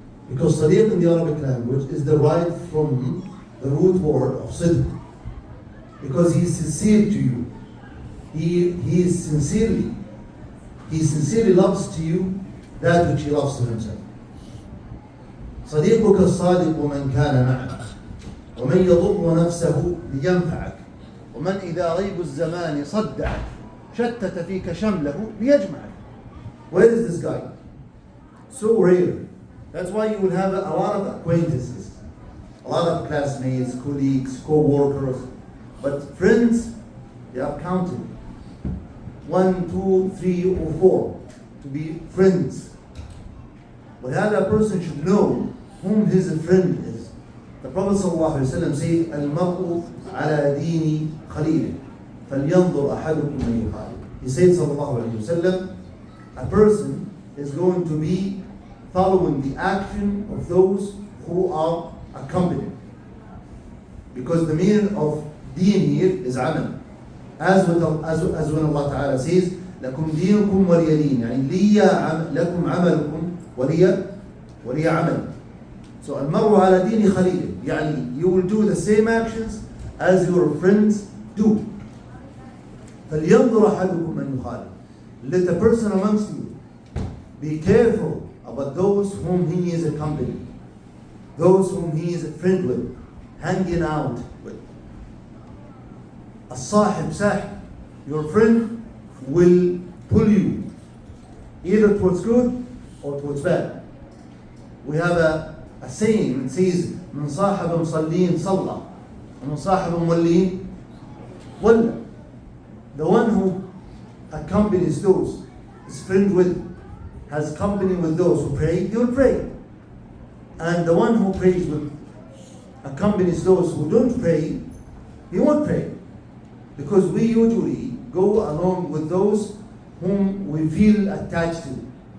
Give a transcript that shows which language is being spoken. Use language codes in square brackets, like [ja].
[en] Because صديق in the Arabic language is derived from the root word of صدق. Because he is sincere to you. He sincerely loves to you that which he loves to himself. [ar] صديقك الصادق من كان معك ومن يضر نفسه لينفعك ومن إذا ريب الزمان صدعك شتت فيك شمله ليجمعك. [en] Where is this guy? So rare. That's why you will have a lot of acquaintances, a lot of classmates, colleagues, co-workers, but friends, they are counted. 1, 2, 3, or 4 to be friends. But a person should know whom his friend is. The Prophet ﷺ said, [ar] "Al-mar'u ala dini khalil, falyanzur ahadukum man yukhalil." [en] He said, sallallahu alayhi wasallam, a person is going to be following the action of those who are accompanied. Because the meaning of deen here is amal. As when Allah Ta'ala says, [ar] لَكُمْ دِينُكُمْ وَلِيَ دِينِ, يعني لِيَ لَكُمْ عَمَلُكُمْ وَلِيَ عَمَلِ. [en] So [ar] الْمَرْءُ عَلَى دِينِ خَلِيلٍ, يعني [en] you will do the same actions as your friends do. [ar] فَلْيَنْظُرْ أَحَدُكُمْ مَنْ يُخَالِفُ. [en] Let a person amongst you be careful about those whom he is accompanying, those whom he is a friend with, hanging out with. [ar] الصاحب ساحب, [en] your friend will pull you either towards good or towards bad. We have a saying, it says, [ar] من صاحب مصلين صلى ومن صاحب مولين ولى. [en] The one who accompanies those, is friend with, has company with those who pray, he will pray. And the one who prays with, accompanies those who don't pray, he won't pray. Because we usually go along with those whom we feel attached to.